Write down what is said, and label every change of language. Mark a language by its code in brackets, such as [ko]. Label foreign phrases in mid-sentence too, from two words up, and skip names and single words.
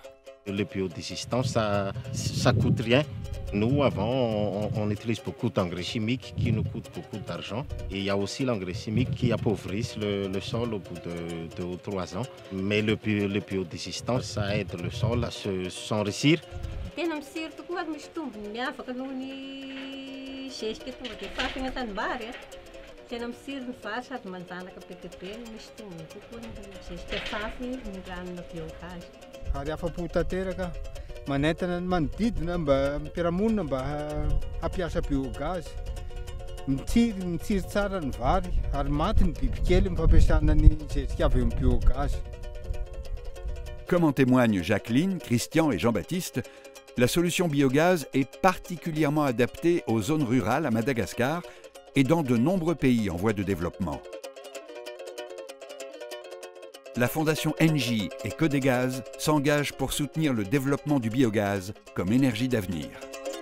[fr] Le biodigestant, ça coûte rien. Nous, avant, on utilise beaucoup d'engrais chimiques qui nous coûtent beaucoup d'argent. Et il y a aussi l'engrais chimique qui appauvrisse le sol au bout de 2 ou 3 ans. Mais le biodigestant, ça aide le sol à s'enrichir. [mg] Ary afa-po tanteraka manentana ny manodidina mba ampiaramonina mba hampiasa biogaz. Mitsiry tsara ny vary ary maty ny bibikely fampiasana ny zezika avy amin'ny biogaz. [fr] Comme en témoignent Jacqueline, Christian et Jean-Baptiste, la solution biogaz est particulièrement adaptée aux zones rurales à Madagascar et dans de nombreux pays en voie de développement. La fondation Engie et Codégaz s'engagent pour soutenir le développement du biogaz comme énergie d'avenir.